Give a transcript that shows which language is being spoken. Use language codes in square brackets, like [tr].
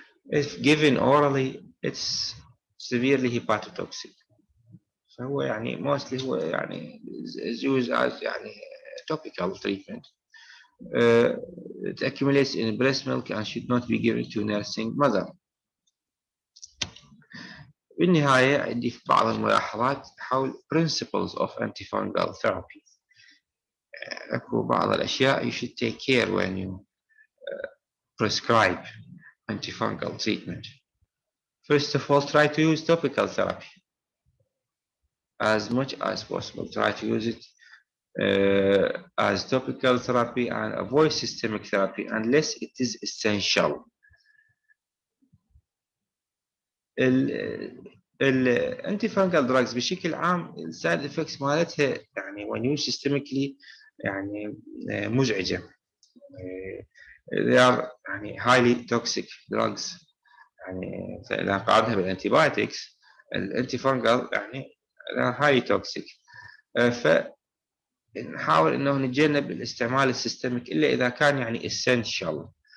[en] If given orally it's severely hepatotoxic. [ar] فهو يعني mostly هو يعني [en] is used as [ar] يعني [en] topical treatment. It accumulates in breast milk and should not be given to nursing mother. [ar] بالنهاية عندي بعض الملاحظات حول [en] principles of antifungal therapy. [ar] أكو بعض الأشياء [en] you should take care when you prescribe antifungal treatment. First of all, try to use topical therapy as much as possible. Try to use it as topical therapy and avoid systemic therapy unless it is essential. [ar] الانتيفانجل drugs بشكل عام السايد افكتس مالتها يعني [en] when used systemically [ar] يعني مزعجة. [en] They are [ar] يعني [en] highly toxic drugs. [ar] يعني إذا قارنها بالانتيبايوتكس الانتيفانجل يعني [en] they are highly toxic. [ar] فنحاول انه نتجنب الاستعمال السيستميك الا اذا كان يعني essential.